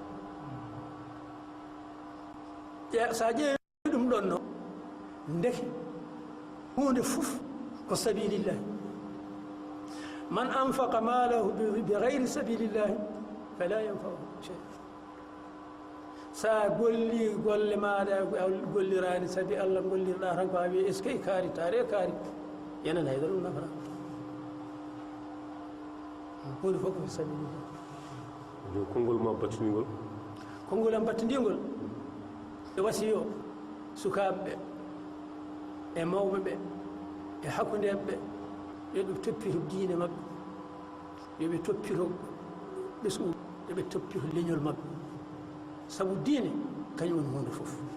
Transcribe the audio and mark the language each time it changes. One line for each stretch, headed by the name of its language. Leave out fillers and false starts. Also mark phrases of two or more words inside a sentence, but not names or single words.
Fula: sa ƴeewi ɗum ɗon no ndeke hunde fof ko
Arabic: سبيل الله من أنفق ماله بغير سبيل الله فلا ينفعه شيء
Fula: sa golli golle maɗa gollirani sabi Allah gollirɗa tan ko a wi
French: est ce que
Fula: kaari taare kaari yenen hayda ɗum nafata hunde fof ko sabilillah konngol ma battinigol konngol am battindigol e wasiyo sukaɓeɓe e mawɓeɓe e hakkudeɓe yoɓe toppito diine mabɓe yoɓe toppito ɓesgu yoɓe toppito leñol mabɓe sabu diine kañum woni hunde fof